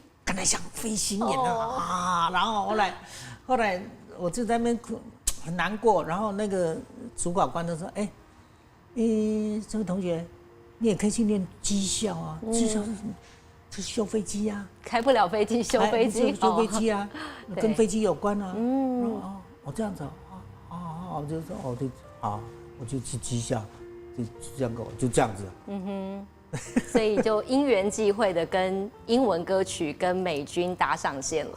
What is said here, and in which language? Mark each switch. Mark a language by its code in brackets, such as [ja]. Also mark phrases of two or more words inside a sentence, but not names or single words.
[zh] 刚才想飞行员然后后来我就在那边很难过，然后那个主管官就说：“这位同学，你也可以去念技校啊，技校是什么？是修飞机啊，开不了飞机，修飛機，修飛機啊，跟飛機有關啊。我這樣子我就說我就去技校，就這樣子。所以就因緣際會的跟英文歌曲跟美軍搭上線了。